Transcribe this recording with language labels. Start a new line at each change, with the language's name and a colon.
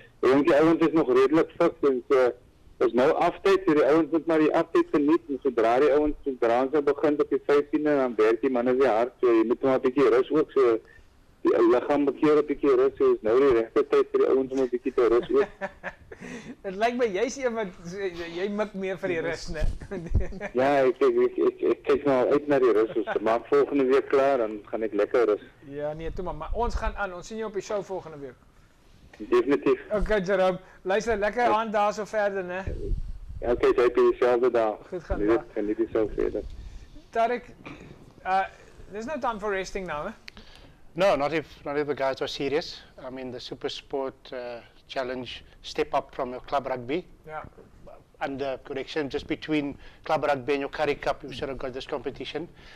Afrikaans: Die ouens is nog redelik fit en so is nou aftyd, so die ouens moet maar die aftyd geniet en sodra die ouens begin op die 15de dan werk die manne weer hard. So jy moet maar 'n bietjie rus ook, so die liggaam bekeer 'n bietjie rus, so is nou die regte tyd vir die ouens om 'n bietjie te rus ook. Dit lyk my jy's een wat jy mik meer vir die rus, né? Ja, ek kyk nou uit na die rus. So maak volgende week klaar, dan gaan ek lekker rus. Ja, nee, toe maar ons gaan aan. Ons sien jou op die show volgende week. Definitief. Okay, Jerome. Luister, lekker aan daar so verder, né? Ja, okay, jy het dieselfde dag. Goed gaan. Geniet die so verder.
English: Tarek, there's no time for resting now, eh? No, not if the guys are serious. I mean, the Super Sport Challenge step up from your club rugby. Yeah. Under correction, just between club rugby and your Curry Cup, you should have got this competition.